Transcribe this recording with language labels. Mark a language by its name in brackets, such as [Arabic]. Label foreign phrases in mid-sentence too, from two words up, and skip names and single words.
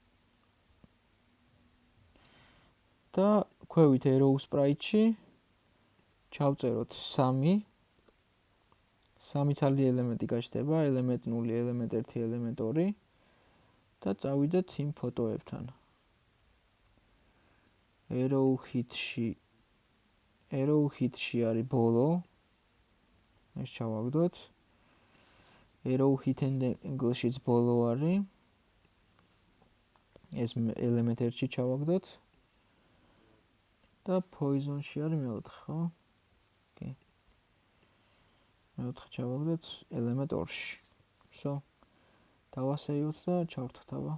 [Georgian] და ქვევით [English] arrow sprite-ში [Georgian] ჩავწეროთ 3 ცალი ელემენტი გაჩნდება, [English] element 0, element 1, element 2 [Georgian] და წავიდეთ იმ ფოტოებთან. [English] arrow hit-ში [Georgian] არის ბოლო. ეს ჩავაგდოთ. [English] arrow hit and angle-შიც [Georgian] ბოლო არის. ეს [English] element 1-ში [Georgian] ჩავაგდოთ. და poison-ში არის მეოთხე, ხო? კი. მეოთხე ჩავაგდოთ [English] element 2-ში. [Georgian] Всё. დავასეიროთ და ჩავრთოთ აბა.